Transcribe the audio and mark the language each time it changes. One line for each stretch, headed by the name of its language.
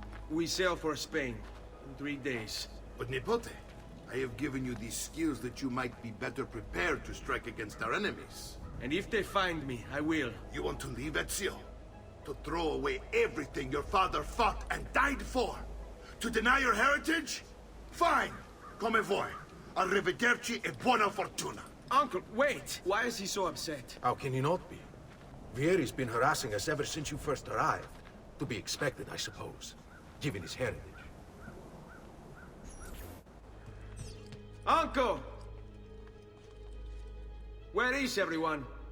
English: We sail for Spain in 3 days. But Nipote, I have given you these skills that you might be better prepared to strike against our enemies. And if they find me, I will. You want to leave, Ezio? To throw away everything your father fought and died for? To deny your heritage? Fine!
Italian: Come vuoi. Arrivederci e buona fortuna.
English: Uncle, wait! Why is he so upset? How can he not be? Vieri's been harassing us ever since you first arrived. To be expected, I suppose, given his heritage. Uncle! Where is everyone?